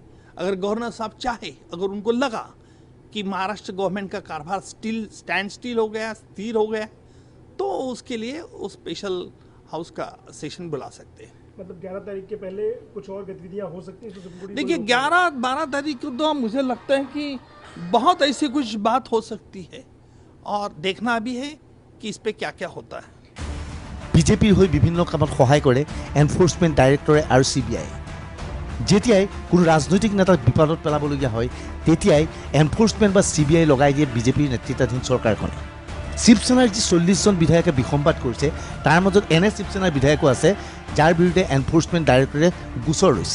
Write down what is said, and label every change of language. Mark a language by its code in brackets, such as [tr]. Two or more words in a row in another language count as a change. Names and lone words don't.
[hi] अगर गवर्नर साहब चाहे, अगर उनको लगा कि महाराष्ट्र गवर्नमेंट का कारभार स्टैंड स्टिल हो गया, स्थिर हो गया, तो उसके लिए वो स्पेशल हाउस का सेशन बुला सकते हैं। मतलब 11 तारीख के पहले कुछ और गतिविधियां हो सकती हैं? देखिए 11-12 तारीख को तो मुझे लगता है कि बहुत ऐसी कुछ बात हो सकती है और देखना भी है कि इस पे क्या क्या होता है। [as] বিজেপিৰ হৈ বিভিন্ন কামত সহায় কৰে এনফোৰ্চমেণ্ট ডাইৰেক্টৰে আৰু CBI। যেতিয়াই কোনো ৰাজনৈতিক নেতাক বিপদত পেলাবলগীয়া হয় তেতিয়াই এনফোৰ্চমেণ্ট বা CBI লগাই দিয়ে বিজেপিৰ নেতৃত্বাধীন চৰকাৰখনে। শিৱসেনাৰ যি 40 জন বিধায়কে বিসম্বাদ কৰিছে তাৰ মাজত এনে শিৱসেনাৰ বিধায়কো আছে যাৰ বিৰুদ্ধে এনফোৰ্চমেণ্ট ডাইৰেক্টৰে গোচৰ লৈছে।